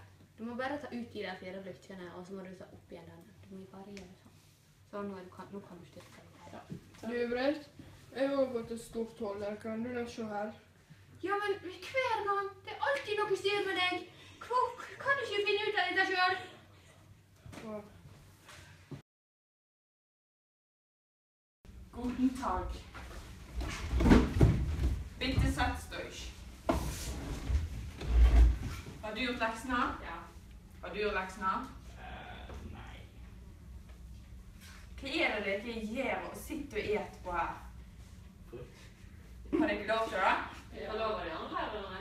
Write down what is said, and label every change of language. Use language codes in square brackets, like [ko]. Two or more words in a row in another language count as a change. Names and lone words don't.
[no] Du må bare ta ut de der 4 lyktene, og så må du ta opp igjen den. Du må bare gjøre sånn. Så nå kan du styrke deg her. Ja. Du Britt, jeg har fått et stort hull her. Kan du se her? Ja, men hver gang, det er alltid noe styr med deg. Kan du ikke finne ut av dette selv? Ja. [de] Guten Tag. Bitte setzt euch. [no] Har du gjort leksene? Ja. Har du gjort leksene? Nei. Hva er det dere gjør og sitter og et på her? Frukt. Har dere lov til det? Ja, lover de andre her, eller?